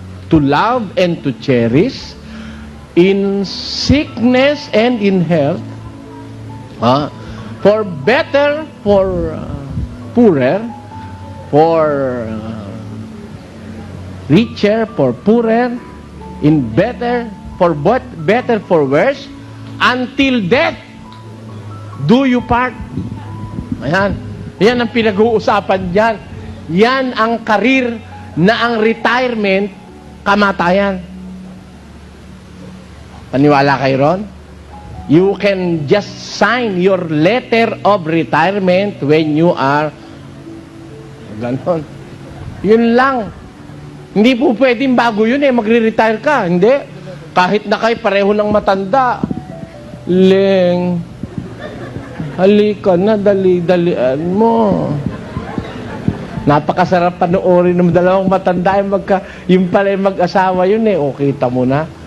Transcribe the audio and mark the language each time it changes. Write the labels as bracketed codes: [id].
[en] To love and to cherish, in sickness and in health, for better, for poorer, for richer, for poorer, in better, for better, for worse, until death do you part. [tl] Ayan. Yan ang pinag-uusapan dyan. Yan ang karir na ang retirement, kamatayan. Paniwala kayo ron? [en] You can just sign your letter of retirement when you are [tl] ganon. Yun lang. Hindi po pwedeng bago yun magre-retire ka. Hindi. Kahit na kayo pareho ng matanda. Leng, halika na, dali-dalian mo. Napakasarap panoorin ng dalawang matanda yung pala yung mag-asawa yun O, kita mo na.